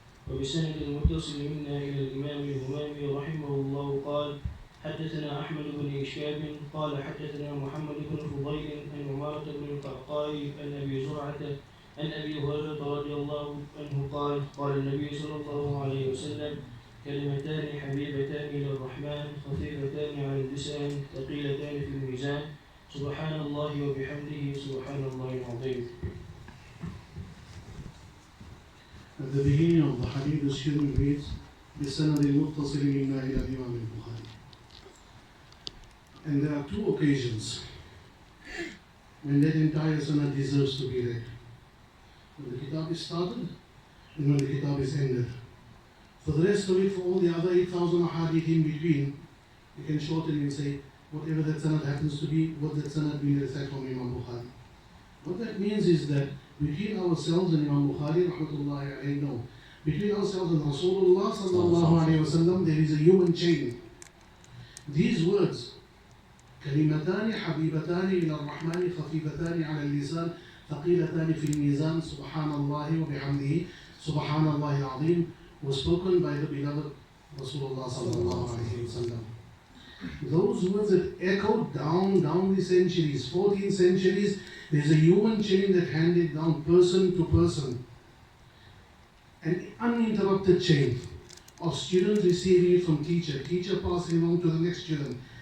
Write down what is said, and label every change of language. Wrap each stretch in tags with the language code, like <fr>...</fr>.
<ar>وبسند المتصل منا إلى الإمام الهمامي رحمه الله قال حدثنا أحمد بن إشهاب قال حدثنا محمد بن فضيل عن عمارة بن القعقاع عن أبي زرعة عن أبي هريرة رضي الله عنه قال قال النبي صلى الله عليه وسلم كلمتان حبيبتان إلى الرحمن خفيفتان على اللسان ثقيلتان في الميزان سبحان الله وبحمده سبحان الله العظيم.</ar> <en>At the beginning of the hadith, the student reads</en> <ar>بسند المتصل منا إلى الإمام البخاري.</ar> <en>And there are two occasions when that entire sanad deserves to be read. When the kitab is started and when the kitab is ended. For the rest of it, for all the other 8,000 hadith in between, you can shorten and say whatever that sanad happens to be, what that sanad means recite from Imam Bukhari. What that means is that between ourselves and Imam Bukhari, rahmatullahi alayhi, no. Between ourselves and Rasulullah sallallahu alayhi wa sallam, there is a human chain. These words,</en> <ar>كلمتان حبيبتان إلى الرحمن خفيفتان على اللسان ثقيلتان في الميزان سبحان الله وبحمده سبحان الله العظيم,</ar> <en>was spoken by the beloved Rasulullah sallallahu alayhi wa sallam. Those words that echoed down the centuries, 14 centuries, there's a human chain that handed down person to person. An uninterrupted chain of students receiving it from teacher passing on to the next student.</en>